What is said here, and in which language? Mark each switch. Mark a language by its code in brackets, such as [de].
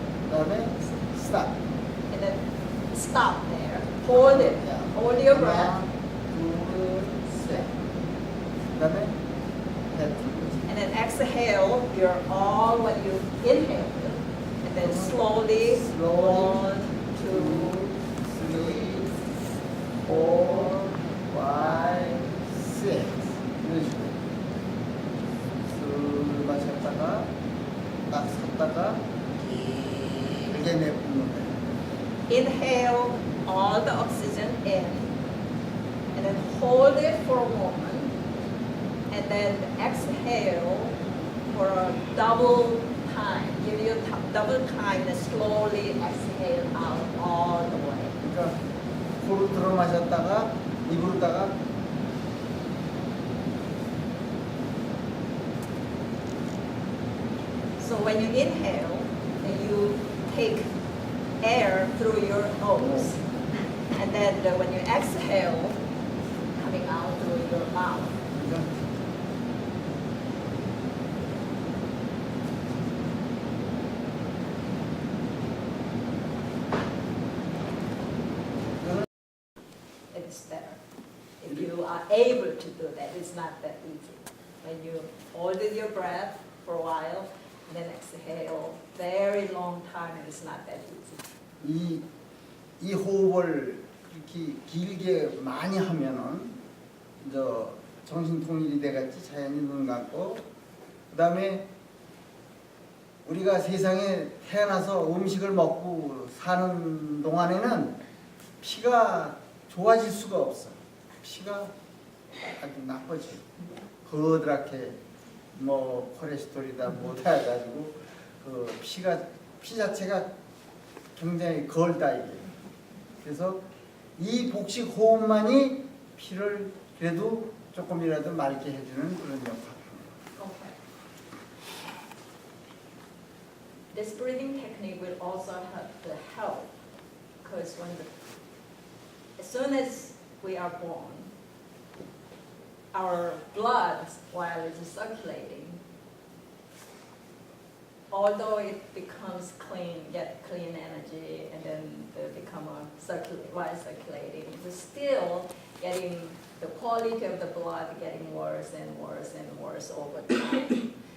[ko] 그다음에 스탑. [en] And then stop there. Hold it. Hold your breath. [ko] 둘셋 그다음에 뱉 [en] And then exhale your all what you inhale. And then slowly, 1, 2, 3, 4, 5, 6 [ko] 이런 식으로 술 마셨다가 딱 섰다가 길게 내뿜는 거예요. [en] inhale all the oxygen in. And then hold it for a moment. And then exhale for a double time. Give you double time and slowly exhale out all the way. [ko] 그러니까 코로 들어 마셨다가 입으로다가 [en] So when you inhale, then you take air through your nose. And then when you exhale, coming out through your mouth. [ko] 그러니까 [en] It's better. If you are able to do that, it's not that easy. When you hold your breath for a while, and then exhale very long time, and it's not that easy. [ko] 이 호흡을 이렇게 길게 많이 하면은 저 정신 통일이 돼같이 자연히 눈 감고 그다음에 우리가 세상에 태어나서 음식을 먹고 사는 동안에는 피가 좋아질 수가 없어. 피가 아주 나빠져. 거드랗게 뭐 콜레스테롤이다 뭐다 해가지고 그 피 자체가 굉장히 걸다 이게. 그래서 이 복식 호흡만이 피를 그래도 조금이라도 맑게 해주는 그런 역할입니다. [en] Okay. This breathing technique will also help the health, because as soon as we are born, our blood, while it is circulating, although it becomes clean, get clean energy, and then become while circulating, it's still getting the quality of the blood getting worse and worse and worse over time.